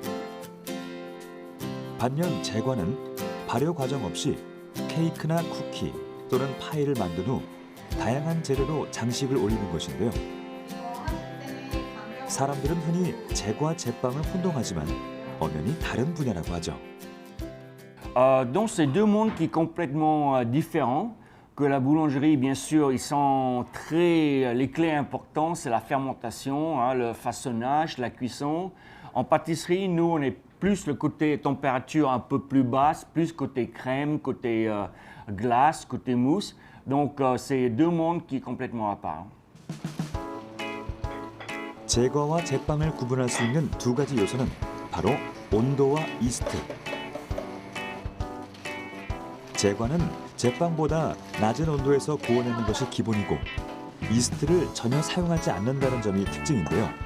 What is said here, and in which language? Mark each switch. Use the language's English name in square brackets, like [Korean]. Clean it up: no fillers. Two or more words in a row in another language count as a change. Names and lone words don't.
[Korean] 반면 제과는 발효 과정 없이 케이크나 쿠키 또는 파이를 만든 후 다양한 재료로 장식을 올리는 것인데요. 사람들은 흔히 제과 제빵을 혼동하지만 엄연히 다른 분야라고 하죠. [French] Donc c'est deux mondes qui sont complètement différents. Que la boulangerie, bien sûr, ils sont très. Les clés importantes, c'est la fermentation, hein, le façonnage, la cuisson. En pâtisserie, nous, on est plus le côté température un peu plus basse, plus côté crème, côté glace, côté mousse. Donc c'est deux mondes qui sont complètement à part. [Korean] 제과와 제빵을 구분할 수 있는 두 가지 요소는 바로 온도와 이스트. 제과는 제빵보다 낮은 온도에서 구워내는 것이 기본이고 이스트를 전혀 사용하지 않는다는 점이 특징인데요.